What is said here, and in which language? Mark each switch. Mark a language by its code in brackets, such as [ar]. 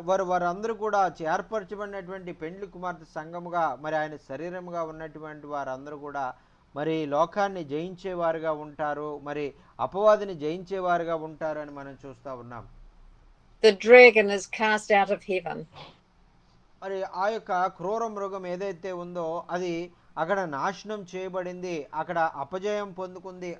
[te] వారందరూ కూడా ఏర్పరచబడినటువంటి పెండ్లి కుమార్తె సంఘముగా మరి ఆయన శరీరముగా ఉన్నటువంటి వారందరూ కూడా మరి లోకాన్ని జయించేవారుగా ఉంటారు, మరి అపవాదిని జయించేవారుగా ఉంటారు అని మనం చూస్తా ఉన్నాం. [en] The dragon is cast out of heaven. [te] మరి ఆ యొక్క క్రూర మృగం ఏదైతే ఉందో అది అక్కడ నాశనం చేయబడింది, అక్కడ అపజయం పొందుకుంది.